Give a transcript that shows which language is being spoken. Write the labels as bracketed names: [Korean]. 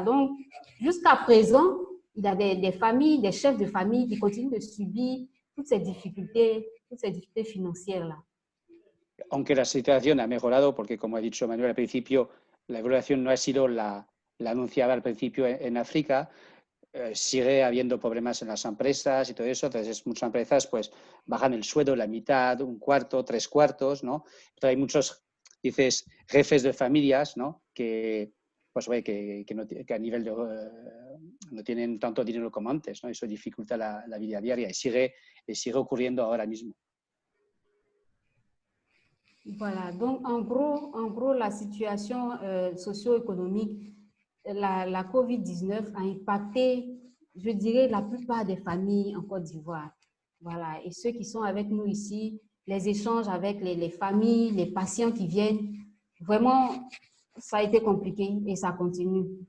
[French] Donc, jusqu'à présent, il y a des familles, des chefs de famille qui continuent de subir toutes ces difficultés financieras. [Spanish] Aunque la situación ha mejorado, porque como ha dicho Manuel al principio, la evaluación no ha sido la anunciada al principio en África, sigue habiendo problemas en las empresas y todo eso. Entonces muchas empresas pues bajan el sueldo la mitad, un cuarto, tres cuartos, ¿no? Pero hay muchos, dices, jefes de familias, ¿no? Que pues que a nivel de, no tienen tanto dinero como antes, ¿no? Eso dificulta la vida diaria y sigue ocurriendo ahora mismo. [French] Voilà, donc en gros la situation socio-économique, la COVID-19 a impacté, je dirais, la plupart des familles en Côte d'Ivoire. Voilà, et ceux qui sont avec nous ici, les échanges avec les familles, les patients qui viennent, vraiment, ça a été compliqué et ça continue.